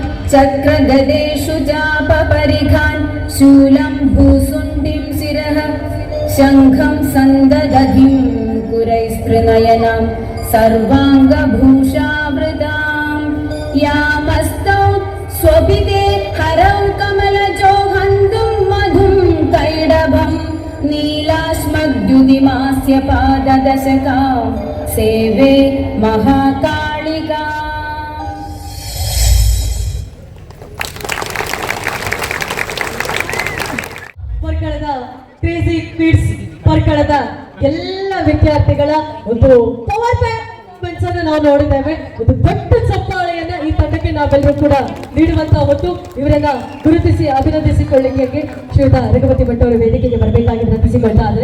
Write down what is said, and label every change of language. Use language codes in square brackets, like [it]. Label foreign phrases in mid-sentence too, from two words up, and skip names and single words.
[sa] चक्रगदेषु चापपरिघान् शूलं भूसुण्डिं शिरः शङ्खं सन्ददधिं कुरैस्त्रिनयनां सर्वाङ्गभूषावृतां यामस्तौ स्वपिते हरौ कमलजौ हन्तुं मधुं कैडभं नीलाश्मद्युदिमास्य पाददशकां सेवे महाकालिका. [kn] ಪರ್ಕಳದ ಕ್ರೇಜಿ ಕಿಡ್ಸ್ ಪರ್ಕಳದ ಎಲ್ಲ ವಿದ್ಯಾರ್ಥಿಗಳ ಒಂದು [en] power performance [kn] ಅನ್ನು ನಾವು ನೋಡಿದ್ದೇವೆ. ಒಂದು ದೊಡ್ಡ ಚಪ್ಪಾಳೆಯನ್ನ ಈ ತಂಡಕ್ಕೆ ನಾವೆಲ್ಲರೂ ಕೂಡ ನೀಡುವಂತಹ ಹೊತ್ತು ಇವರನ್ನ ಗುರುತಿಸಿ ಅಭಿನಂದಿಸಿಕೊಳ್ಳಿಕ್ಕೆ ಶ್ರೀಯುತ ರಘುಪತಿ ಭಟ್ ಅವರು ವೇದಿಕೆಗೆ ಬರಬೇಕಾಗಿ ವಿನಂತಿಸಿಕೊಳ್ತಾ ಇದ್ದಾರೆ.